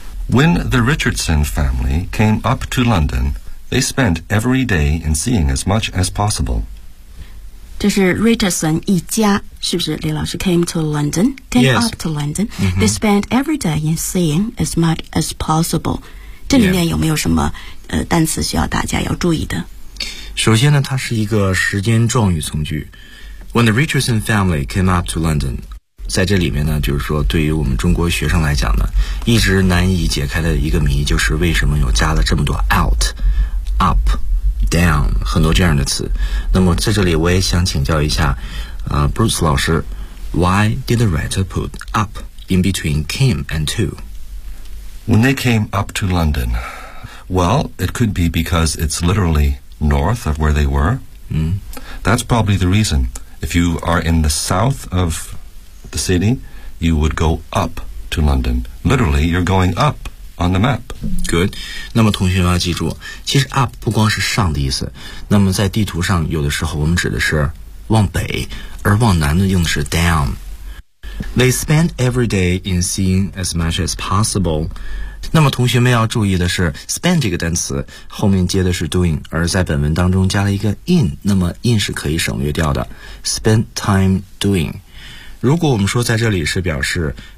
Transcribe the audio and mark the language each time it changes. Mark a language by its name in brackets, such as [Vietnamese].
[English] When the Richardson family came up to London, they spent every day in seeing as much as possible. [Chinese] 这是 Richardson 一家，是不是李老师 [English] came to London, came、 yes. up to London,、mm-hmm. they spent every day in seeing as much as possible. [Chinese] 这里面有没有什么、单词需要大家要注意的？首先呢，它是一个时间状语从句。 [English] When the Richardson family came up to London, [Chinese] 在这里面呢，就是说对于我们中国学生来讲呢，一直难以解开的一个谜，就是为什么有加了这么多 out up down 很多这样的词。那么在这里我也想请教一下Bruce 老师， [English] Why did the writer put up in between came and to? When they came up to London, well, it could be because it's literally north of where they were、 mm. That's probably the reason. If you are in the south ofthe city, you would go up to London. Literally, you're going up on the map. Good. [Chinese] 那么同学们要记住，其实 up 不光是上的意思。那么在地图上，有的时候我们指的是往北，而往南呢用的是 down. [English] They spend every day in seeing as much as possible. [Chinese] 那么同学们要注意的是 spend 这个单词后面接的是 doing， 而在本文当中加了一个 in， 那么 in 是可以省略掉的。 [English] Spend time doing. [Chinese] 如果我们说在这里是表示